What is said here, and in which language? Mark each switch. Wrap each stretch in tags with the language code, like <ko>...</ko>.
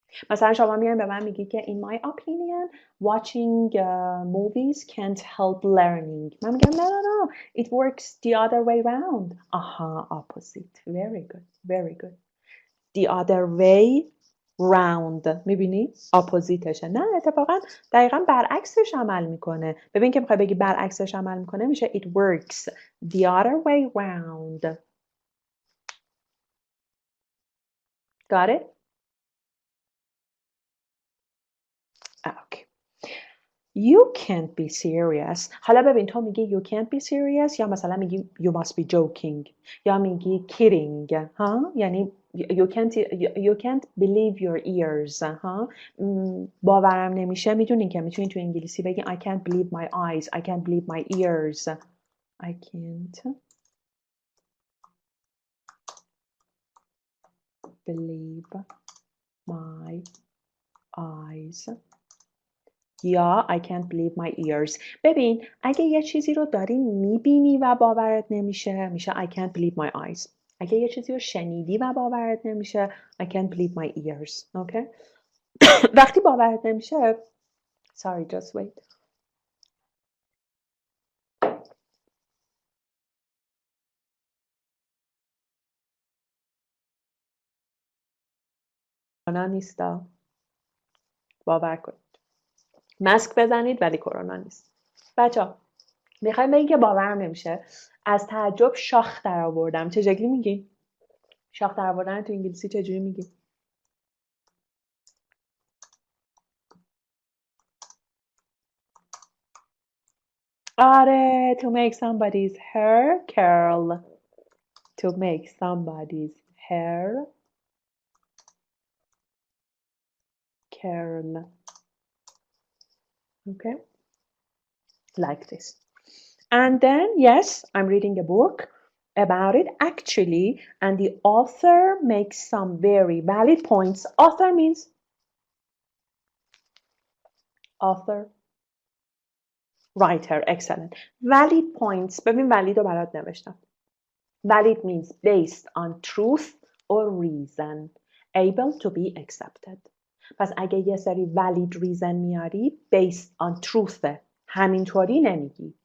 <fa>مثلا شما میان به من میگی که</fa> <en>in my opinion watching movies can't help learning.</en> <fa>من میگم</fa> <en>no it works the other way round. aha opposite. very good the other way round.</en> <fa>میبینی اپوزیتشه. نه اتفاقا دقیقا برعکسش عمل میکنه. ببین که میخوای بگی برعکسش عمل میکنه میشه</fa> <en>it works the other way round. got it? okay. You can't be serious.</en> <fa>حالا ببین تو میگی</fa> <en>you can't be serious</en> <fa>یا مثلا میگی</fa> <en>you must be joking</en> <fa>یا میگی kidding ها یعنی</fa> <en>you can't believe your ears</en> <fa>ها باورم نمیشه. میدونین که میتونین تو انگلیسی بگی</fa> <en>I can't believe my eyes, I can't believe my ears. I can't believe my eyes یا I can't believe my ears.</en> <fa>ببین اگه یه چیزی رو داری میبینی و باورت نمیشه میشه</fa> <en>I can't believe my eyes.</en> <fa>اگه یه چیزی رو شنیدی و باورت نمیشه</fa> <en>I can't believe my ears. Okay?</en> <fa>وقتی باورت نمیشه</fa> <en>sorry just wait.</en> <fa>کرونا نیستا. باور کنید. ماسک بزنید ولی کرونا نیست. بچه‌ها میخوایم بگیم که باورم نمیشه. از تعجب شاخ در آوردم. چه شکلی میگی؟ شاخ در آوردن تو انگلیسی چجوری میگی؟ آره،</fa> <en>to make somebody's hair curl. To make somebody's hair curl. Okay, like this. And then, yes, I'm reading a book about it actually, and the author makes some very valid points. Author means author, writer. Excellent. Valid points.</en> <fa>ببین valid رو برات نوشتم.</fa> <en>Valid means based on truth or reason, able to be accepted.</en> <fa>پس اگه یه سری valid reason میاری</fa> <en>based on truth</en> <fa>همینطوری نمیگی.</fa>